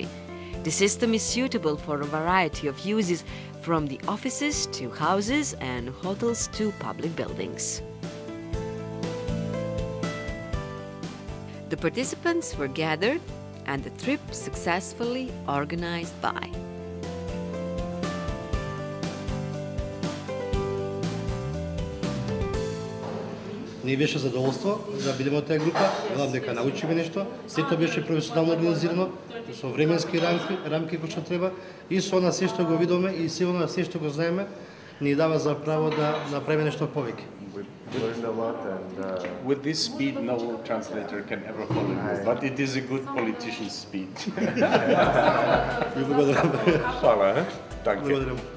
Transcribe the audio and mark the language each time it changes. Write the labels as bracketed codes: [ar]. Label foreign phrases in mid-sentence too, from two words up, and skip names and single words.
[en] The system is suitable for a variety of uses, from the offices to houses and hotels to public buildings. The participants were gathered and the trip successfully organized by [mk] Ние беше задоволство да бидеме од таа група, велам дека научиме нешто, сето беше професионално организирано, со временски рамки кои што треба, и со она се што го видиме и се она се што го знаеме, ни дава за право да направиме нешто повеќе. [en] With this speed, no translator can ever follow you, but it is a good politician's speed. [mk] Ви благодарам. [hr] Hvala, danke. [mk] Благодарам.